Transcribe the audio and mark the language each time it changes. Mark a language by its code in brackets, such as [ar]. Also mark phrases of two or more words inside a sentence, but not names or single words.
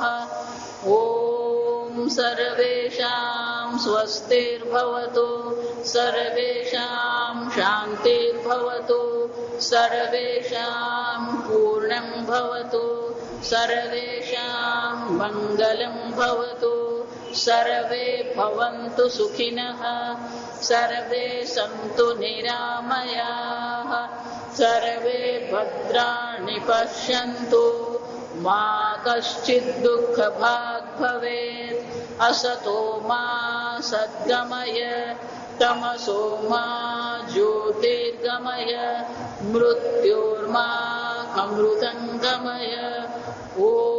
[sa] ઓમ સર્વેષાં સ્વસ્તિર્ભવતુ, સર્વેષાં શાંતિર્ભવતુ, સર્વેષાં પૂર્ણં ભવતુ, સર્વેષાં મંગલં ભવતુ, સર્વે ભવन्तु સુખિનઃ, સર્વે સन्तु નિરામયાઃ. सर्वे भद्राणि पश्यन्तु मा कश्चित् दुःखभाग् भवेत् असतो मा सद्गमय तमसो मा ज्योतिर्गमय मृत्योर्मा अमृतङ्गमय ॐ